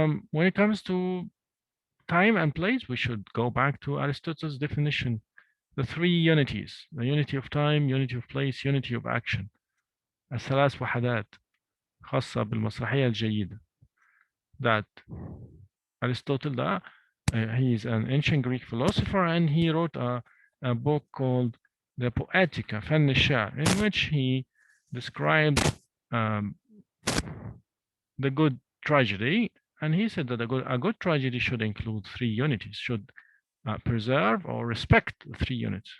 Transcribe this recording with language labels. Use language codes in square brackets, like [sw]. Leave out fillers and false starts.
[en] When it comes to time and place, we should go back to Aristotle's definition. The three unities, the unity of time, unity of place, unity of action. [ar] الثلاث وحدات خاصة بالمسرحية الجيدة. [en] That Aristotle, he is an ancient Greek philosopher, and he wrote a book called the Poetica, فن الشعر, in which he described the good tragedy, and he said that a good tragedy should include three unities, should preserve or respect the three units.